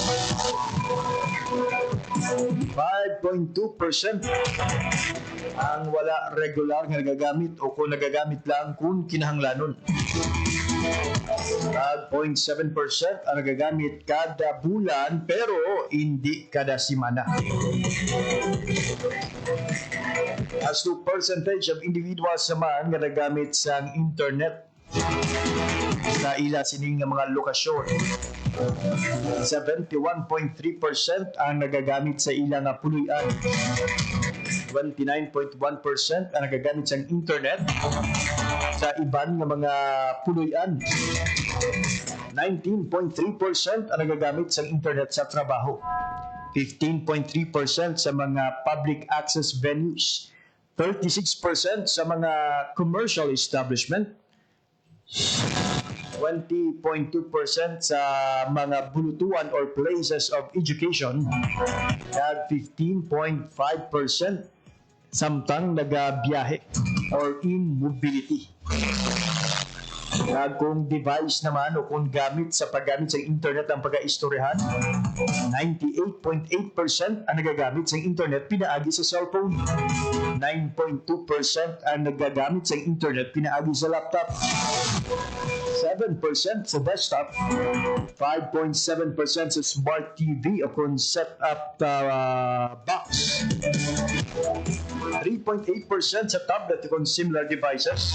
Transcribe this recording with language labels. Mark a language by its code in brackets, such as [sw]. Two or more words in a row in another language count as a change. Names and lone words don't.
[hil] 5.2% ang wala regular nga nagagamit o kung nagagamit lang kung kinahanglanon. 5.7% ang nagagamit kada bulan pero hindi kada simana. [en] As to percentage of individuals [hil] naman nga nagamit sa internet sa ila sining nga mga lokasyon, 71.3% ang nagagamit sa ila nga puloy-an. 29.1% ang nagagamit sa internet sa iban nga mga puloy-an. 19.3% ang nagagamit sa internet sa trabaho. 15.3% sa mga [en] public access venues. [hil] 36% sa mga [en] commercial establishment. [hil] 20.2% sa mga bulutuan or [en] places of education, [hil] at 15.5% samtang nagabiyahe or [en] in mobility. [hil] Kung device naman o kung gamit sa paggamit sa internet ang pag-aistoryahan, 98.8% ang nagagamit sa internet pinaagi sa cellphone. 9.2% ang nagagamit sa internet pinaagi sa laptop. 7% sa desktop. 5.7% sa smart TV o kung set-up box. 3.8% sa tablet o kung [en] similar devices.